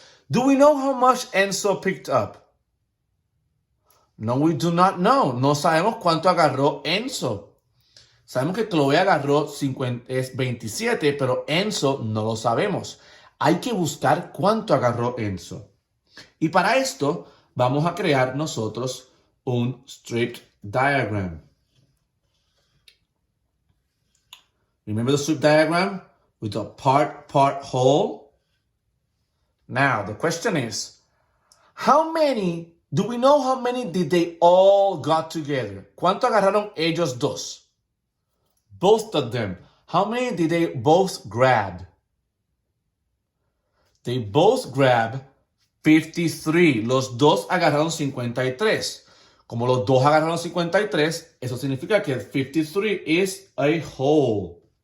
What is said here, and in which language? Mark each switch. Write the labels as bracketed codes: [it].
[en] Do we know how much Enzo picked up? No, we do not know. [es] No sabemos cuánto agarró Enzo. Sabemos que Chloe agarró 27, pero Enzo no lo sabemos. Hay que buscar cuánto agarró Enzo. Y para esto vamos a crear nosotros un strip diagram. [en] Remember the strip diagram with the part, whole? Now, the question is, Do we know how many did they all got together? [es] ¿Cuánto agarraron ellos dos? [en] Both of them. How many did they both grab? They both grabbed 53. [es] Los dos agarraron 53. [en] Como los dos agarraron 53, eso significa que 53 is a whole.